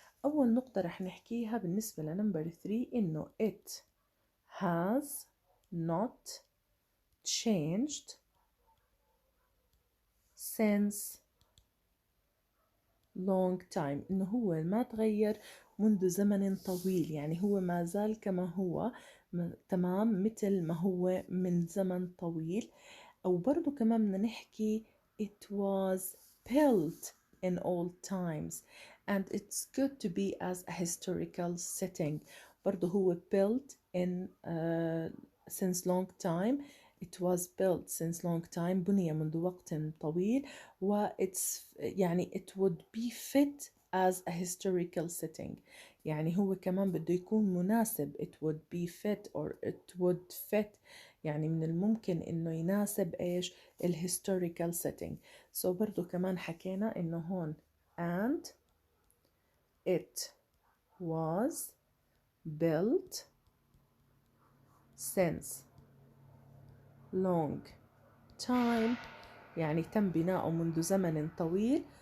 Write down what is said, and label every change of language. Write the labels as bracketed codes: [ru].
[ar] أول نقطة رح نحكيها بالنسبة لنمبر 3 إنه [en] it has not changed since long time. [ar] إنه هو ما تغير منذ زمن طويل، يعني هو ما زال كما هو تمام مثل ما هو من زمن طويل. أو برضو كمان بدنا نحكي [en] it was built in old times and it's good to be as a historical setting. [ar] برضو هو [en] built in since long time. It was built since long time. [ar] بني منذ وقت طويل. [en] و it's [ar] يعني [en] it would be fit as a historical setting. [ar] يعني هو كمان بده يكون مناسب. [en] It would be fit or it would fit. [ar] يعني من الممكن إنه يناسب إيش الهيستوريكال setting. [en] So [ar] برضو كمان حكينا إنه هون [en] and it was built since long time. [ar] يعني تم بناؤه منذ زمن طويل.